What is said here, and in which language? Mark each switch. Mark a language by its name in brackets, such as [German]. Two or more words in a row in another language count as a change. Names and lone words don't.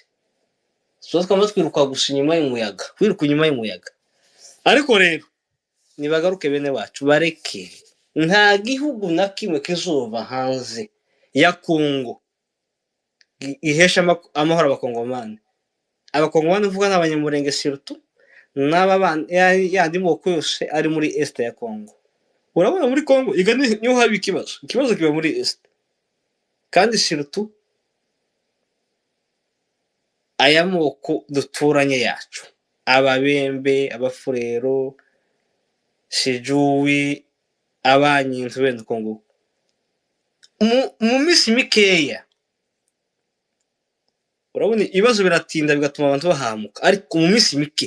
[Kinyarwanda] So twama twiruka gusa inyuma y'umuyaga, kwiruka inyuma y'umuyaga. Ariko rero nibagaruke bene bacu, bareke, nta gihugu na kimwe kizuba hanze ya Kongo ihesha amahoro abakongomani. Abakongomani uvuga n'abanyamurenge surtout yandi moko yose ari muri Est ya Kongo. Urabona muri Kongo niho haba ikibazo kiba muri Est, kandi surtout aya moko duturanye yacu, Ababembe, Abafurero, Sijuwi, Abanyintu bene Kongo, mu minsi mikeya urabona ibibazo biratinda bigatuma abantu bahamuka, ariko mu minsi mike